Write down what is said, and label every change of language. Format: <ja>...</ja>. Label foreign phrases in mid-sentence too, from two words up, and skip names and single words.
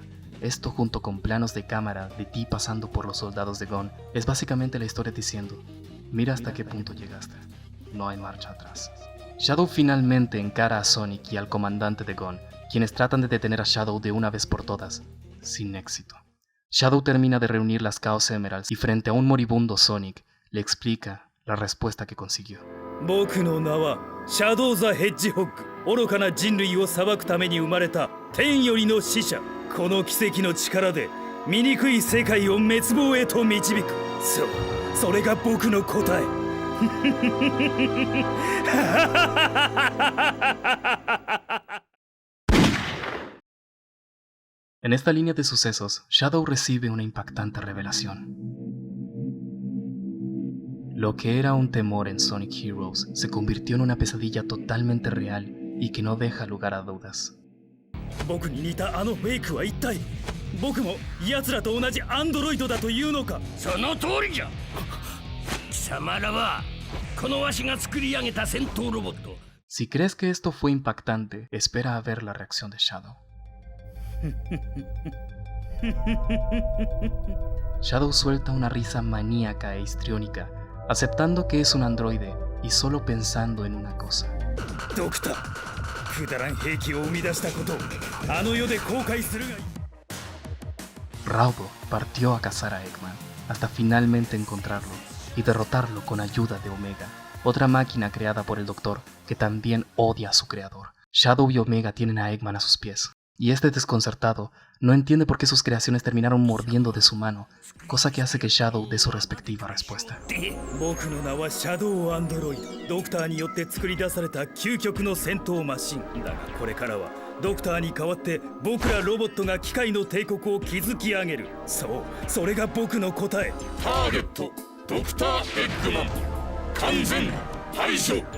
<es>Esto junto con planos de cámara de ti pasando por los soldados de Gun, es básicamente la historia diciendo, mira hasta qué punto llegaste, no hay marcha atrás. Shadow finalmente encara a Sonic y al comandante de Gun, quienes tratan de detener a Shadow de una vez por todas, sin éxito. Shadow termina de reunir las Chaos Emeralds y frente a un moribundo Sonic, le explica la respuesta que consiguió.</es> <ja>僕の名はシャドウ・ザ・ヘッジホッグ。愚かな人類を裁くために生まれた天よりの使者。この奇跡の力で醜い世界を滅亡へと導く。それが僕の答え。</ja> <es>En esta línea de sucesos, Shadow recibe una impactante revelación. Lo que era un temor en Sonic Heroes se convirtió en una pesadilla totalmente real y que no deja lugar a dudas.</es> <ja>僕に似たあのフェイクは一体僕も奴らと同じアンドロイドだというのか。その通りじゃ。貴様らはこのわしが作り上げた戦闘ロボット。</ja> <es>Si crees que esto fue impactante, espera a ver la reacción de Shadow. Shadow suelta una risa maníaca e histriónica, aceptando que es un androide y solo pensando en una cosa.</es> <ja>ドクター、くだらん兵器を生み出したことをあの世で後悔するがいい。</ja> <es>Raudo partió a cazar a Eggman, hasta finalmente encontrarlo y derrotarlo con ayuda de Omega, otra máquina creada por el Doctor que también odia a su creador. Shadow y Omega tienen a Eggman a sus pies, y este desconcertado no entiende por qué sus creaciones terminaron mordiendo de su mano, cosa que hace que Shadow dé su respectiva respuesta.</es> <ja>僕の名はシャドウアンドロイド。ドクターによって作り出された究極の戦闘マシンだが、これからはドクターに代わって僕らロボットが機械の帝国を築き上げる。それが僕の答え。ターゲットドクター・エッグマン完全排除。</ja>